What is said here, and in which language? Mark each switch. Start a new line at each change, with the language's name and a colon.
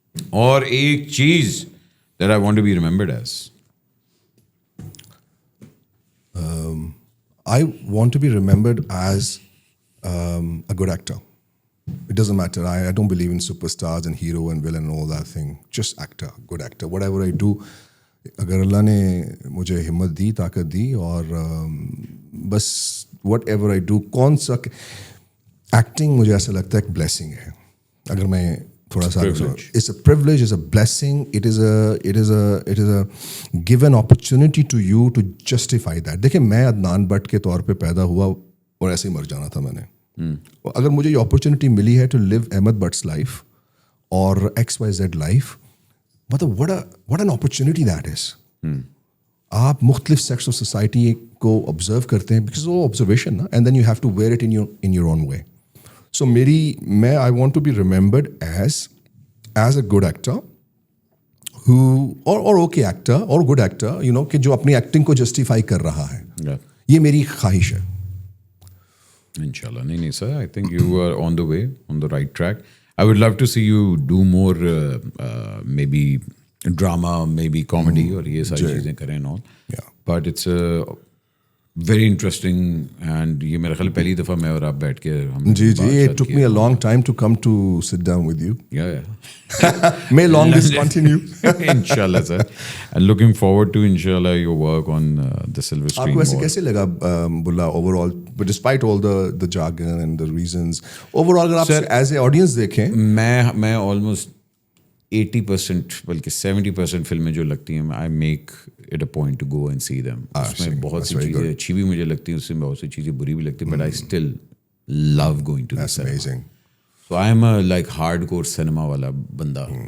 Urdu: اور ایک چیز
English: that I want to be remembered as. I want to be remembered as a good actor. It doesn't matter. I don't believe in superstars and hero and villain and all that thing. Just actor, good actor. Whatever I do,
Urdu: اگر اللہ نے مجھے ہمت دی, طاقت دی, اور بس
English: whatever I do,
Urdu: کون سا acting مجھے ایسا لگتا ہے ایک بلیسنگ ہے. اگر میں تھوڑا سا,
English: It's a privilege, it's a blessing, it is a given opportunity to you to justify that.
Urdu: دیکھیں, میں عدنان بٹ کے طور پہ پیدا ہوا اور ایسے ہی مر جانا تھا میں نے. اگر مجھے یہ اپرچونیٹی ملی ہے
English: To live Ahmed Butt's life اور XYZ life, مطلب what an opportunity that is.
Urdu: آپ مختلف سیکٹرس آف سوسائٹی کو آبزرو کرتے ہیں, بیکاز وہ آبزرویشن نا,
English: And then you have to wear it in your own way. So میں I want to be remembered as a good actor اور okay actor اور good actor, you know,
Urdu: کہ جو اپنی ایکٹنگ کو جسٹیفائی کر رہا ہے. یہ میری خواہش ہے. انشاءاللہ.
English: نہیں sir, I think you are on the way, on the right track. I would love to see you do more maybe drama, maybe comedy,
Urdu: اور یہ ساری چیزیں کریں
English: and all. But it's very interesting, and
Urdu: یہ میرا خیال پہلی دفعہ میں اور آپ بیٹھ کے ہم
English: جی it took me a long time to come to sit down with you. Yeah. May long this continue. Inshallah sir, and looking forward to inshallah your work on the silver screen.
Urdu: آپ کو ایسے کیسے لگا بلا overall,
English: but despite all the jargon and the reasons,
Urdu: overall اگر آپ as a audience دیکھیں, میں almost 80% بلکہ 70% فلمیں جو لگتی ہیں,
English: I make it a point to go and see them.
Urdu: اس میں بہت سی چیزیں اچھی بھی مجھے لگتی ہیں, اس میں بہت سی چیزیں بری بھی لگتی ہیں,
English: but I still love going to the cinema. That's amazing. So I am a like hardcore cinema والا بندہ.